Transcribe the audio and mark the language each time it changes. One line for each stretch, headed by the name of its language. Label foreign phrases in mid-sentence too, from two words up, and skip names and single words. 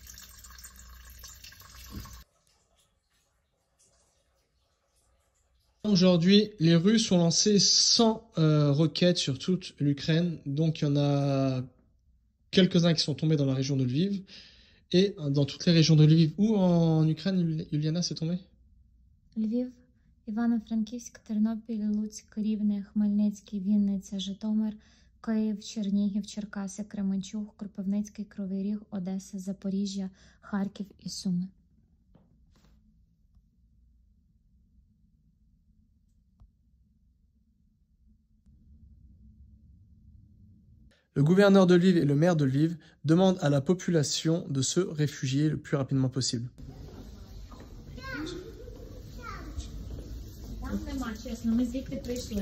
French: Aujourd'hui, les Russes ont lancé 100 roquettes sur toute l'Ukraine. Donc il y en a quelques-uns qui sont tombés dans la région de Lviv. Et dans toutes les régions de Lviv. Où en Ukraine, Juliana, c'est tombé?
Ukrainian: Львів, Івано-Франківськ, Тернопіль, Луцьк, Рівне, Хмельницький, Вінниця, Житомир, Київ, Чернігів, Черкаси, Кременчуг, Кропивницький, Кривий Ріг, Одеса, Запоріжжя, Харків і Суми.
French: Le gouverneur de Lviv et le maire de Lviv demandent à la population de se réfugier le plus rapidement possible.
Ukrainian: Нема, чесно, ми звідти прийшли.